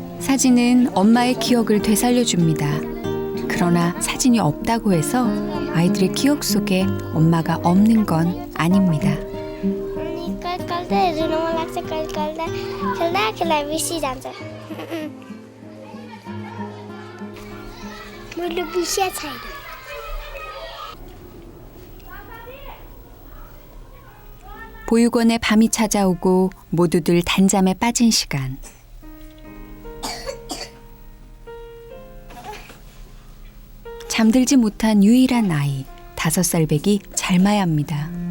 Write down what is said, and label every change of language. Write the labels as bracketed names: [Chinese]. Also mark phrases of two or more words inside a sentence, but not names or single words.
[Korean] 사진은 엄마의 기억을 되살려줍니다. 그러나 사진이 없다고 해서 아이들의 기억 속에 엄마가 없는 건 아닙니다. [Nepali] अनि कहिले कहिले त हेर्नु मन लाग्छ कहिले कहिले खेल्दा खेल्दा बिर्सिजान्छ मैले बिर्सिया छैन [Korean] 보육원에 밤이 찾아오고 모두들 단잠에 빠진 시간. 잠들지 못한 유일한 아이, 5살 배기 잘마야입니다.